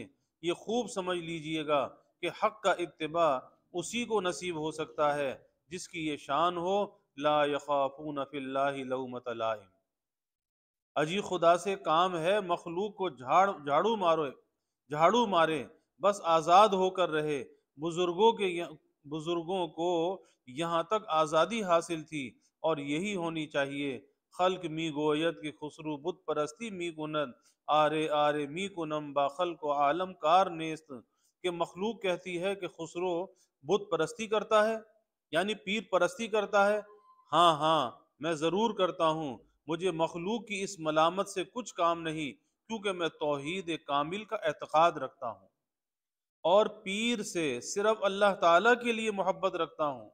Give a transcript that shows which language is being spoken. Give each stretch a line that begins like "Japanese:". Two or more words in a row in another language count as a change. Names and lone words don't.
Urdu: یہ خوب سمجھ لیجئے گا کہ حق کا اتباع اسی کو نصیب ہو سکتا ہے جس کی یہ شان ہو،
Arabic: لا یخافون فی اللہ لومۃ لائم۔
Urdu: اجی خدا سے کام ہے مخلوق کو جھاڑو مارے، بس آزاد ہو کر رہے۔ بزرگوں کو یہاں تک آزادی حاصل تھی اور یہی ہونی چاہیے۔
Persian: خلق می گویت کہ خسرو بت پرستی می کنند، آرے آرے می کنم با خلق و عالم کار نیست،
Urdu: کہ مخلوق کہتی ہے کہ خسرو بت پرستی کرتا ہے، یعنی پیر پرستی کرتا ہے۔ ہاں ہاں میں ضرور کرتا ہوں، مجھے مخلوق کی اس ملامت سے کچھ کام نہیں، کیونکہ میں توحید کامل کا اعتقاد رکھتا ہوں اور پیر سے صرف اللہ تعالیٰ کے لیے محبت رکھتا ہوں۔